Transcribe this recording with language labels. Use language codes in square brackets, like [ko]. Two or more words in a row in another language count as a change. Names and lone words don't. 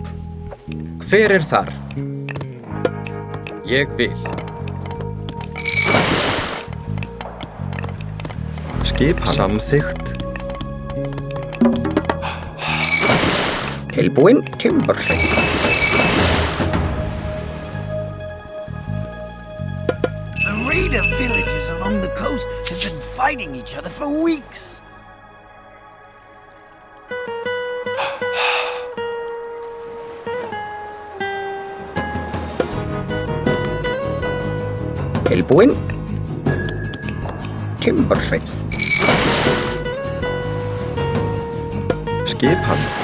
[is] Hver þar? Ég vil. Skipan. Samþykkt. Tilbúin. Timbursveinn. [en] The raider villages along the coast have been fighting each other for weeks. [is] Tilbúin. Timbursveinn. Skipan.